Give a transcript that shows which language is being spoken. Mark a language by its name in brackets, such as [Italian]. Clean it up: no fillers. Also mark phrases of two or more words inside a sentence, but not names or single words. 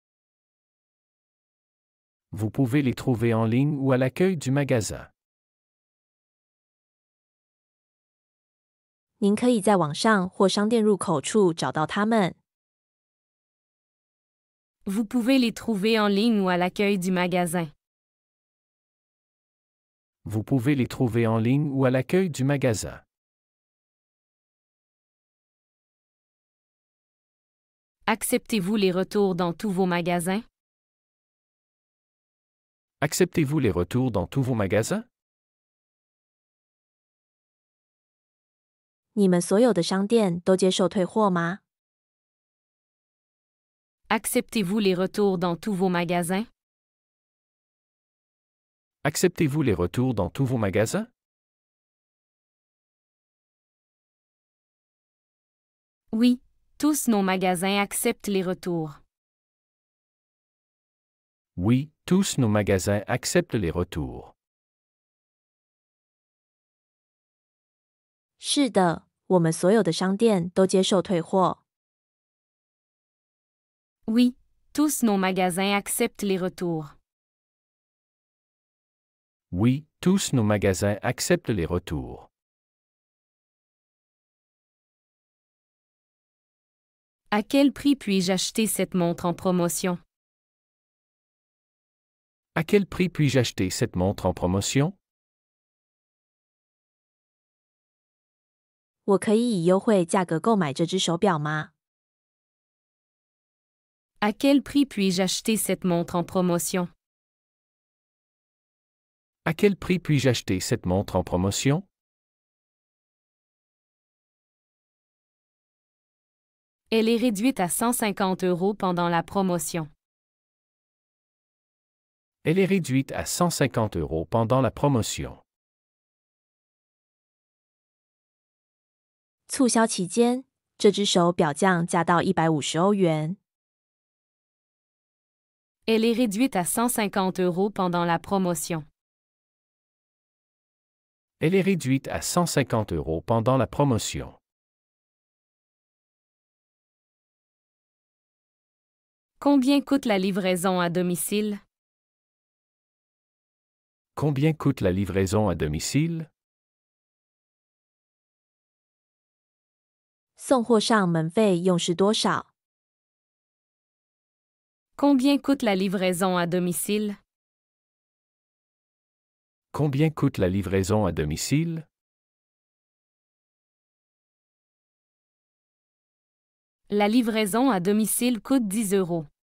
[French] Vous pouvez les trouver en ligne ou à l'accueil du magasin. [Chinese] 您可以在网上或商店入口处找到它们。 [French] Vous pouvez les trouver en ligne ou à l'accueil du magasin. Vous pouvez les trouver en ligne ou à l'accueil du magasin. Acceptez-vous les retours dans tous vos magasins? Acceptez-vous les retours dans tous vos magasins? [Chinese] 你们所有的商店都接受退货吗？ [French] Acceptez-vous les retours dans tous vos magasins? Acceptez-vous les retours dans tous vos magasins? Oui, tous nos magasins acceptent les retours. Oui, tous nos magasins acceptent les retours. [Chinese] 是的，我们所有的商店都接受退货。 [French] Oui, tous nos magasins acceptent les retours. Oui, tous nos magasins acceptent les retours. À quel prix puis-je acheter cette montre en promotion? À quel prix puis-je acheter cette montre en promotion? [Chinese] 我可以以优惠价格购买这只手表吗？ [French] À quel prix puis-je acheter cette montre en promotion? À quel prix puis-je acheter cette montre en promotion? Elle est réduite à 150 € pendant la promotion. Elle est réduite à 150 € pendant la promotion. [Chinese] 促销期间，这只手表匠价到150欧元。 [French] Elle est réduite à 150 € pendant la promotion. Elle est réduite à 150 € pendant la promotion. Combien coûte la livraison à domicile? Combien coûte la livraison à domicile? [Chinese] 送货上门费用是多少？ [French] Combien coûte la livraison à domicile? Combien coûte la livraison à domicile? La livraison à domicile coûte 10 €.